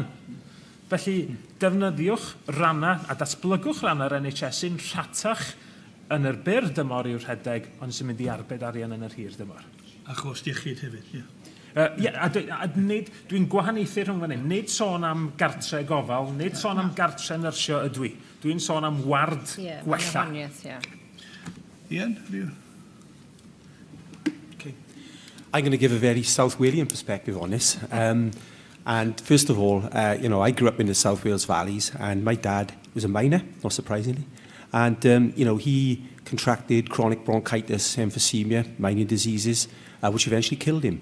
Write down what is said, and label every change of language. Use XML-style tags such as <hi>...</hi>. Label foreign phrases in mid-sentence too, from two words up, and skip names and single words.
<cy>Felly, defnyddiwch rannau a datblygwch rannau'r NHS sy'n rhatach yn yr byr dymor i'w rhedeg, ond sy'n mynd i arbed arian yn yr hir dymor. A chos iechyd hefyd, ie. Dwi'n gwahaniaethu rhwng fan hyn. Nid sôn am gartre gofal, nid sôn am gartre nyrsio ydw i. Dwi'n sôn am ward gwella. Ian,</cy> <en>okay. I'm going to give a very South Walian perspective on this. And first of all, I grew up in the South Wales valleys, and my dad was a miner, not surprisingly. And, he contracted chronic bronchitis, emphysema, mining diseases, which eventually killed him.</en>